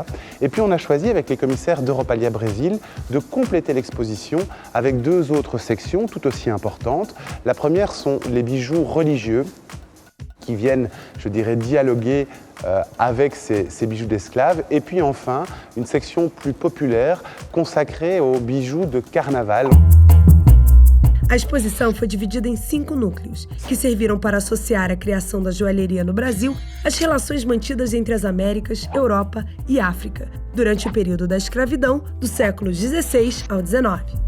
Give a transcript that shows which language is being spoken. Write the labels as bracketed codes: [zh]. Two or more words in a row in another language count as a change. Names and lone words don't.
[fr] Et puis on a choisi avec les commissaires d'Europalia Brésil de compléter l'exposition avec deux autres sections tout aussi importantes. La première sont les bijoux religieux, qui viennent, je dirais, dialoguer avec ces bijoux d'esclaves. Et puis enfin, une section plus populaire consacrée aux bijoux de carnaval. [pt] A exposição foi dividida em 5 núcleos, que serviram para associar a criação da joalheria no Brasil às relações mantidas entre as Américas, Europa e África, durante o período da escravidão, dos séculos XVI ao XIX.